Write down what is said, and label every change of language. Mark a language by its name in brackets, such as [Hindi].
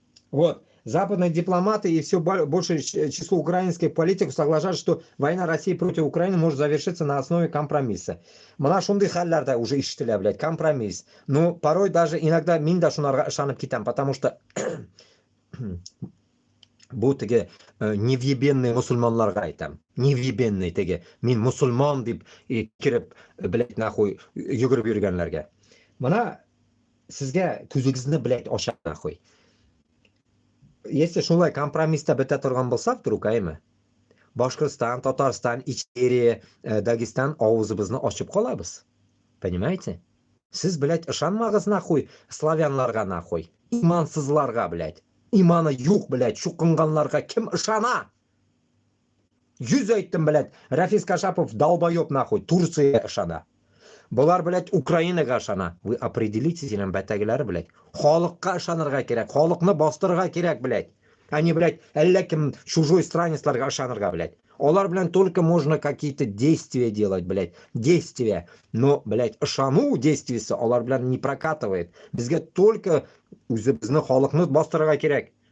[Russian] Вот. Западные дипломаты и все большее число украинских политиков соглашаются, что война России против Украины может завершиться на основе компромисса. [Tatar] Мына шундай халларда [Russian] уже [Tatar] ишетелә, блядь, компромисс. [Russian] Но порой даже иногда [Tatar] мин да шунарга ышанып китәм, [Russian] потому что [Tatar] бу теге [Russian] невъебенный [Tatar] мусульманларга әйтәм. Невъебенный теге. Мин мусульман дип киреп, блядь, нахуй йөгереп йөргәнләргә. Мына сезгә күзегезне, блядь, ача нахуй. Если шулай компромисста бета торган булсак, [Russian] вдруг, [Tatar] әйме? Башкортстан, Татарстан, Ичкерия, Дагестан авызыбызны ачып калабыз. [Russian] Понимаете? [Tatar] Сез, блядь, ышанмагыз нахуй славянларга нахуй. Имансызларга, блядь. Иманы юк, блядь, шукынганларга ким ышана? 100 әйттем, блядь. Рафис Кашапов долбоёб нахуй, Турция ышана. Bular, блядь, Украинаga ышана. [Russian] Вы определитесь, [Tatar] нам бәтәгеләре, блядь. Халыкка ышанырга кирәк, халыкны бастырырга кирәк, блядь. Они, блядь, әллә кем чужой странецларга ышанырга, блядь. Алар белән [Russian] только можно какие-то действия делать, блядь. Действия. Но, блядь, [Tatar] ышану действиясы алар белән [Russian] не прокатывает. [Tatar] Безгә [Russian] только [Tatar] үзебезне халыкны бастырырга кирәк.